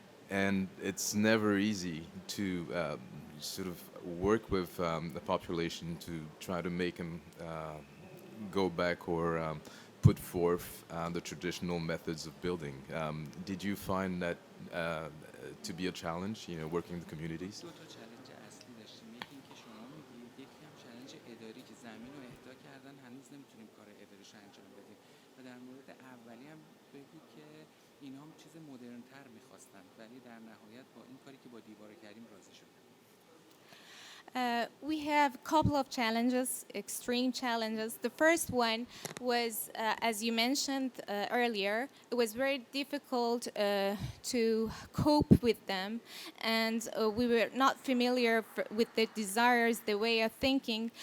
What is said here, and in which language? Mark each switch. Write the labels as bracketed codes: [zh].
[en] And it's never easy to sort of work with the population to try to make them go back or put forth the traditional methods of building. Did you find that to be a challenge, working with communities? [fa] دو تا چالش اصلی داشتیم. یکی این که شما میگید، یکی هم چالش اداری که زمین رو اهدا کردن هنوز نمیتونیم کار اداریش انجام بدیم. و در مورد اولی هم بگید که اینا هم چیز مدرن‌تر می‌خواستن ولی در نهایت با این کاری که با دیوار کردیم راضی شدن. [en] We have a couple of challenges, extreme challenges. The first one was, as you mentioned earlier, it was very difficult to cope with them, and we were not familiar with the desires, the way of thinking.